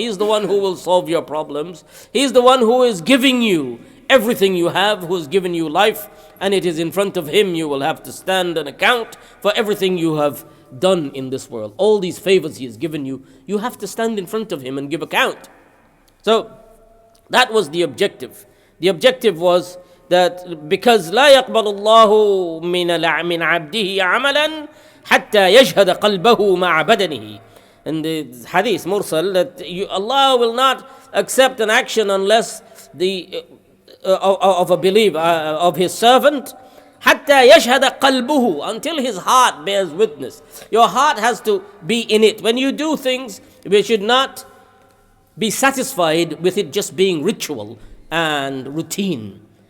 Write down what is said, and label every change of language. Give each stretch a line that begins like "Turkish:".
English: He is the one who will solve your problems. He is the one who is giving you everything you have, who has given you life, and it is in front of Him you will have to stand and account for everything you have done in this world. All these favors He has given you, you have to stand in front of Him and give account. So that was the objective. The objective was that because
Arabic: لا يقبل الله من عبده عملا حتى يشهد قلبه مع بدنه.
English: In the hadith mursal, that Allah will not accept an action unless the of a believer, of His servant,
Arabic: حتى يشهد قلبه,
English: until his heart bears witness. Your heart has to be in it. When you do things, we should not be satisfied with it just being ritual and routine.